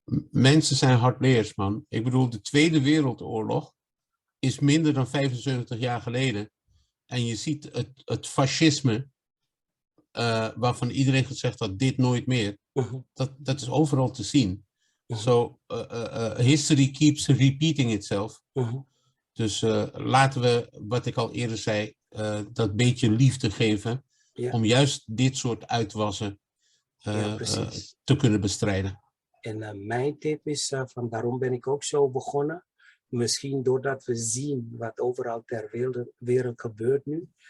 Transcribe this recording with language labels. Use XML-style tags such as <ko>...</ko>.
<nl>Mensen zijn hardleers, man. Ik bedoel, de Tweede Wereldoorlog is minder dan 75 jaar geleden. En je ziet het fascisme, waarvan iedereen gezegd had, dit nooit meer. Dat is overal te zien.</nl> <en>So history keeps repeating itself.</en> <nl>Dus laten we, wat ik al eerder zei, dat beetje liefde geven. Ja. Om juist dit soort uitwassen te kunnen bestrijden. En mijn tip is, daarom ben ik ook zo begonnen. Misschien doordat we zien wat overal ter wereld gebeurt nu.</nl>